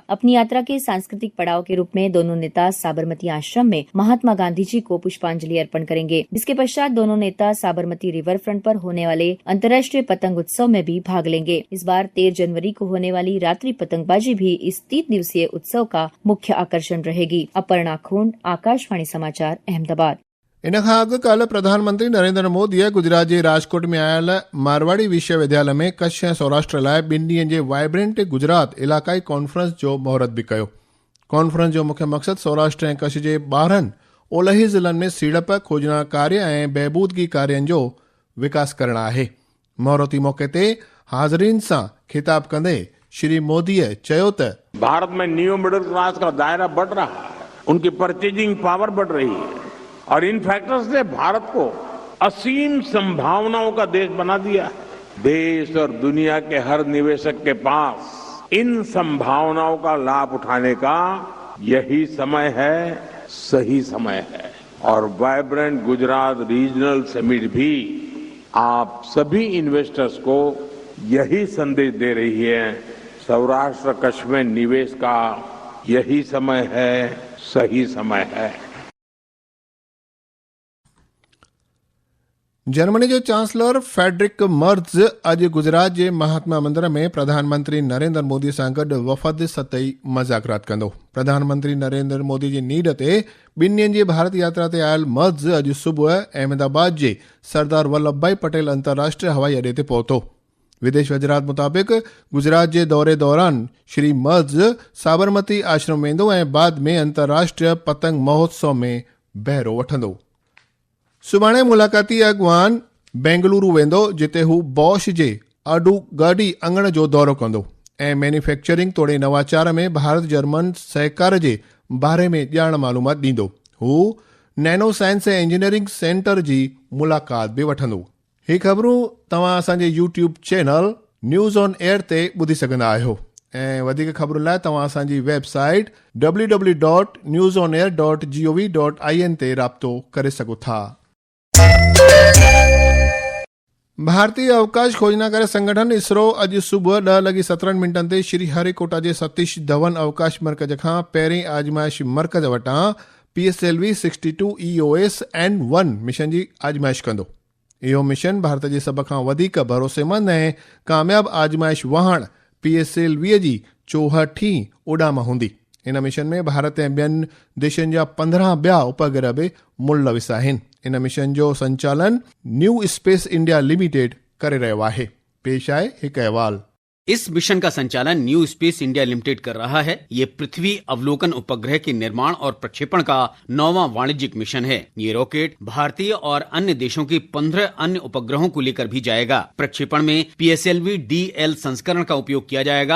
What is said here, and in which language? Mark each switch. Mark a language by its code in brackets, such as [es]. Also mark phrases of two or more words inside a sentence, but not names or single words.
[hi] अपनी यात्रा के सांस्कृतिक पड़ाव के रूप में दोनों नेता साबरमती आश्रम में महात्मा गांधी जी को पुष्पांजलि अर्पण करेंगे, जिसके पश्चात दोनों नेता साबरमती रिवर फ्रंट पर होने वाले अंतर्राष्ट्रीय पतंग उत्सव में भी भाग लेंगे। इस बार 13 जनवरी को होने वाली रात्रि पतंगबाजी भी इस 3 दिवसीय उत्सव का मुख्य आकर्षण रहेगी। अपर्णा खून, आकाशवाणी समाचार, अहमदाबाद। [sd] इन खां अॻु कल्ह प्रधानमंत्री नरेंद्र मोदीअ गुजरात जे राजकोट में आयल मारवाड़ी विश्वविद्यालय में कच्छ ऐं सौराष्ट्र लाइ 2 ॾींहनि जे वाइब्रेंट गुजरात इलाक़ाई कॉन्फ्रेंस जो महूरत बि कयो। कॉन्फ्रेंस जो मुख्य मक़सदु सौराष्ट्र ऐं कच्छ जे 12 ओलही ज़िलनि में सीड़प, खोजना कार्य ऐं बहबूदगी कार्यनि जो विकास करणु आहे। महूरती मौक़े ते हाज़रीन सां खिताब कंदे श्री मोदीअ चयो त [hi] भारत में [en] new middle class [hi] का दायरा बढ़ रहा है, उनकी [en] purchasing power [hi] बढ़ रही है और इन फैक्टर्स ने भारत को असीम संभावनाओं का देश बना दिया है। देश और दुनिया के हर निवेशक के पास इन संभावनाओं का लाभ उठाने का यही समय है, सही समय है। और वाइब्रेंट गुजरात रीजनल समिट भी आप सभी इन्वेस्टर्स को यही संदेश दे रही है। सौराष्ट्र कच्छ में निवेश का यही समय है, सही समय है। [sd] जर्मनी जो चांसलर फेडरिक मर्ज़ अॼु गुजरात जे महात्मा मंदिर में प्रधानमंत्री नरेंद्र मोदी सां गॾु वफ़द सतही मज़ाकरात कंदो। प्रधानमंत्री नरेंद्र मोदी जी नीड ते 2 ॾींहनि जी भारत यात्रा ते आयल मर्ज़ अॼु सुबुह अहमदाबाद जे सरदार वल्लभ भाई पटेल अंतर्राष्ट्रीय हवाई अॾे ते पहुतो। विदेश वज़ारत मुताबिक़ गुजरात जे दौरे दौरान श्री मर्ज़ साबरमती आश्रम वेंदो ऐं बाद में अंतर्राष्ट्रीय पतंग महोत्सव में बहिरो वठंदो। सुभाणे मुलाक़ाती अॻवान बेंगलुरु वेंदो, जिते हू बॉश जे अडू गाडी अंगण जो दौरो कंदो ऐं मैन्युफैक्चरिंग तोड़े नवाचार में भारत जर्मन सहकार जे बारे में ॼाण मालूमात ॾींदो। हू नैनो साइंस ऐं इंजीनियरिंग सेंटर जी मुलाक़ात बि वठंदो। ही ख़बरूं तव्हां असांजे YouTube चैनल न्यूज़ ऑन एयर ते ॿुधी सघंदा आहियो ऐं वधीक ख़बरुनि लाइ तव्हां असांजी वेबसाइट www.newsonair.gov.in ते राब्तो करे सघो था। भारतीय अवकाश खोजनाकारी संगठन इसरो अॼु सुबुह 10:17 ते श्री हरिकोटा जे सतीश धवन अवकाश मर्कज़ खां पहिरें आजमाइश मर्कज़ वटां PSLV 62 EOS N1 मिशन जी आजमाइश कंदो। इहो मिशन भारत जे सभ खां वधीक भरोसेमंद ऐं कामयाब आजमाइश वाहण PSLV जी 64 उॾाम हूंदी। इन मिशन में भारत ऐं ॿियनि देशनि जा 15 ॿिया उपग्रह बि मुलविस आहिनि। इन मिशन जो संचालन न्यू स्पेस इंडिया लिमिटेड करे रहियो आहे। पेश आहे हिकु अहवाल। [hi] इस मिशन का संचालन न्यू स्पेस इंडिया लिमिटेड कर रहा है। ये पृथ्वी अवलोकन उपग्रह के निर्माण और प्रक्षेपण का 9वां वाणिज्यिक मिशन है। ये रॉकेट भारतीय और अन्य देशों के 15 अन्य उपग्रहों को लेकर भी जाएगा। प्रक्षेपण में PSLV DL संस्करण का उपयोग किया जाएगा।